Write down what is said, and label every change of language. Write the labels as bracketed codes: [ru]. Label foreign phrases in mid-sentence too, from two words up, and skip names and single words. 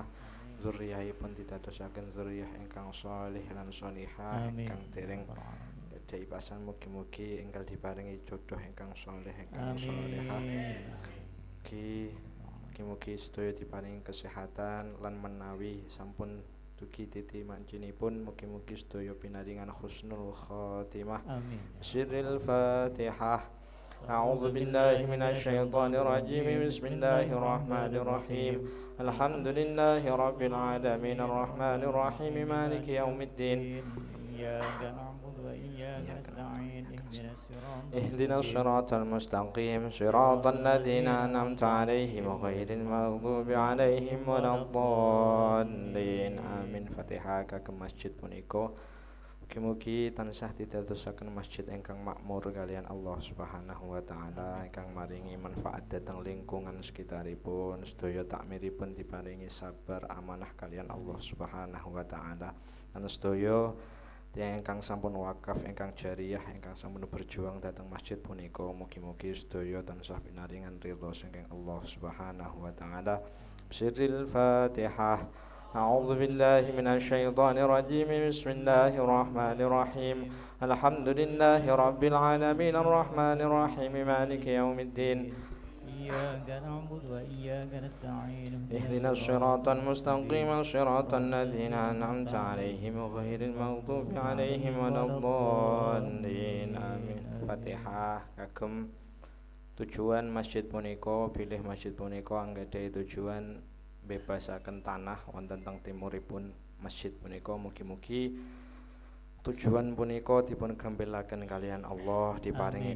[jv] Zurriyahipun didadosaken zurriyah ingkang shalih lan shalihah ingkang dereng jaibasan mugi-mugi enggal diparingi jodoh ingkang saleh ingkang salehah. Mugi-mugi sedaya diparingi kesehatan lan menawi sampun dugi titi mancinipun mugi-mugi sedaya pinaringan [ar] حسن الخاتمة. سر الفاتحة. أعوذ بالله من الشيطان الرجيم. بسم الله الرحمن الرحيم. الحمد لله رب العالمين الرحمن الرحيم مالك يوم الدين. إياك نعبد وإياك نستعين اهدنا الصراط المستقيم صراط الذين أنعمت عليهم غير المغضوب عليهم ولا الضالين. Amin. [jv] Fatihah kagem masjid punika mugi-mugi tansah didadosaken masjid ingkang makmur kalian Allah [ar] سبحانه وتعالى, [jv] ingkang maringi manfaat dhateng lingkungan sekitaripun. Sedaya takmiripun diparingi sabar amanah kalian Allah [ar] سبحانه وتعالى. [jv] Lan sedaya tiyang ingkang sampun wakaf ingkang jariyah ingkang sampun berjuang dhateng masjid punika mugi-mugi sedaya tansah pinaringan ridho saking Allah [ar] سبحانه وتعالى. بسم الله الفاتحة. أعوذ بالله من الشيطان الرجيم. بسم الله الرحمن الرحيم. الحمد لله رب العالمين الرحمن الرحيم مالك يوم الدين. إياك نعبد وإياك نستعين اهدنا الصراط المستقيم صراط الذين أنعمت عليهم غير المغضوب عليهم ولا الضالين. Amin. [jv] Fatihah kagem tujuan masjid punika, bilih masjid punika anggadhahi tujuan bebasaken tanah wonten teng timuripun masjid punika. Mugi-mugi Tujuan punika dipun gampilaken kalian Allah, diparingi